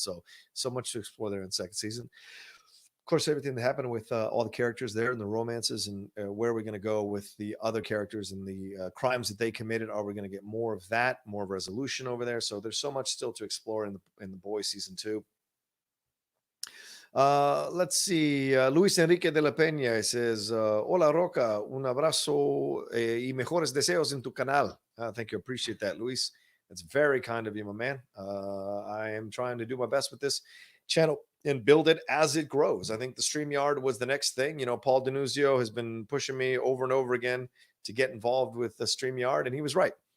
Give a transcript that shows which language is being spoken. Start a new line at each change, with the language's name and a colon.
English: So much to explore there in the second season. Of course, everything that happened with all the characters there and the romances and where are we going to go with the other characters and the crimes that they committed. Are we going to get more of that, more of resolution over there? So there's so much still to explore in the Boys season 2. Let's see.
Spanish: Luis Enrique de la Peña
English: says,
Spanish: Hola Roca, un abrazo y mejores deseos en tu canal.
English: Thank you. Appreciate that, Luis. That's very kind of you, my man. I am trying to do my best with this channel and build it as it grows. I think the StreamYard was the next thing. Paul Denuzio has been pushing me over and over again to get involved with the StreamYard, and he was right.